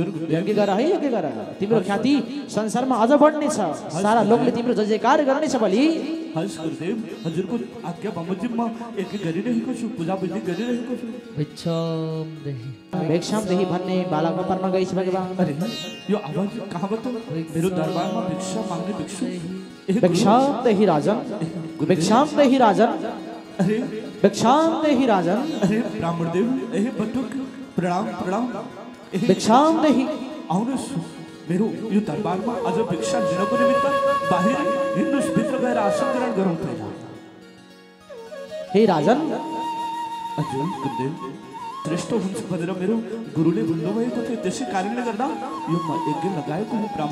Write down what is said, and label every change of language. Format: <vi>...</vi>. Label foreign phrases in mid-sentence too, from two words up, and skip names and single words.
<ne>यज्ञ गर है यज्ञ गर तिम्रो ख्याति संसारमा अझ बढ्नेछ सारा लोकले तिम्रो जय जयकार गर्नेछ बलि हस् गुरुदेव हजुरको आज्ञा बमोजिम म एक गरिरहेको छु पूजा विधि गरिरहेको छु</ne> <sa>भिक्षाम देही</sa> <ne>भन्ने बालकमा पर्न गइछ भगवान अरे यो आवाज कहाँबाट मेरो दरबारमा भिक्षा माग्ने भिक्षु</ne> <sa>भिक्षाम देही राजन भिक्षाम देही राजन</sa> <ne>अरे</ne> <sa>भिक्षाम देही राजन</sa> <ne>अरे ब्राह्मण देव ए बटुक प्रणाम प्रणाम</ne> <sa>भिक्षाम देही</sa> <ne>आउनुहोस् मेरो यो दरबारमा अझ भिक्षा लिनको निमित्त बाहिर हिँड्नुहोस् भित्र गएर आसन ग्रहण गरौँ पहिला हे राजन हजुर गुरुदेव श्रेष्ठ हुन्छ भनेर मेरो गुरुले भन्नुभएको थियो त्यसै कारणले गर्दा यो म यज्ञ लगाएको हुँ ब्राह्मण</ne>